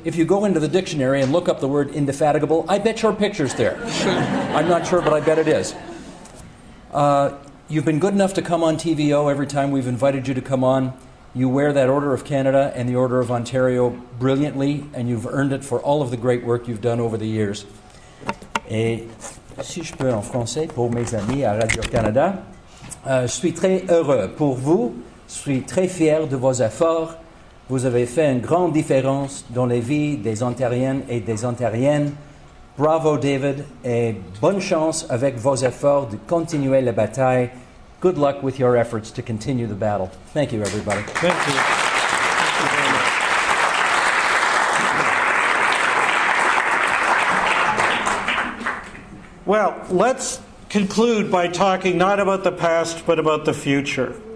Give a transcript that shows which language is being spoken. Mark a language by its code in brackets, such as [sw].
[en] If you go into the dictionary and look up the word indefatigable, I bet your picture's there. I'm not sure, but I bet it is. You've been good enough to come on TVO every time we've invited you to come on. You wear that Order of Canada and the Order of Ontario brilliantly, and you've earned it for all of the great work you've done over the years. [fr] Et si je peux en français pour mes amis à Radio-Canada, je suis très heureux pour vous. Je suis très fier de vos efforts. Vous avez fait une grande différence dans les vies des Ontariennes et des Ontariennes. Bravo, David, et bonne chance avec vos efforts de continuer la bataille. [en] Good luck with your efforts to continue the battle. Thank you, everybody. Thank you. Thank you very much. Well, let's conclude by talking not about the past, but about the future.